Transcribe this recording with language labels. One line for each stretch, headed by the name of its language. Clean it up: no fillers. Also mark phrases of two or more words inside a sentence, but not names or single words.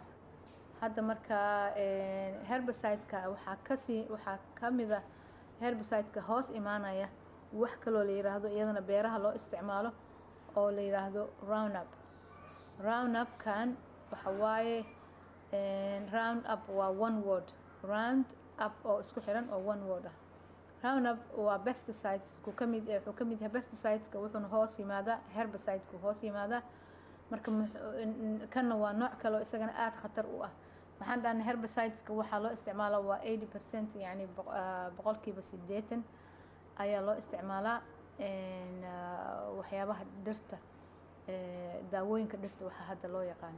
Somali: hadda marka herbicide-ka waxaa ka mid ah herbicide-ka hoos imaanaya wax kaloo la yiraahdo iyadana beeraha loo isticmaalo oo la yiraahdo Roundup. Roundup-kan waxa waaye Roundup waa
English: one word,
Somali: Roundup oo isku xiran oo
English: one word
Somali: ah. Roundup waa pesticides wuxuu ka mid yahay pesticides-ka, wuxuuna hoos yimaadaa herbicide-ku hoos yimaadaa. marka kana waa nooc kale oo isagana aad khatar u ah. waxaan dhahnay herbicides-ka waxaa loo isticmaalaa waa 80% yani boqolkiiba 80 ayaa loo isticmaalaa waxyaabaha dhirta, daawooyinka dhirta waxa hadda loo yaqaan.